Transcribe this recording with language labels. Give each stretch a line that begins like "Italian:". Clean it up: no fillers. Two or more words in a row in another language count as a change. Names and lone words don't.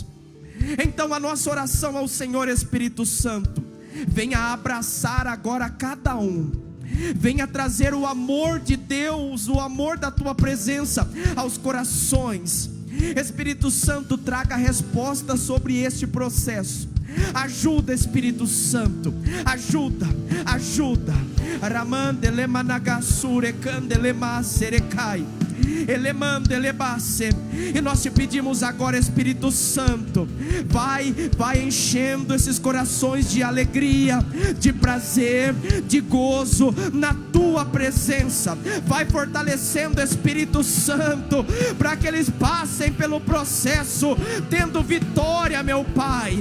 Portuguese: Então a nossa oração ao Senhor, Espírito Santo, venha abraçar agora cada um, venha trazer o amor de Deus, o amor da tua presença aos corações. Espírito Santo, traga resposta sobre este processo. Ajuda, Espírito Santo, ajuda. Ramande lemanagasure candelema serecai. E nós te pedimos agora, Espírito Santo, vai enchendo esses corações de alegria, de prazer, de gozo na tua presença. Vai fortalecendo, Espírito Santo, para que eles passem pelo processo tendo vitória, meu Pai.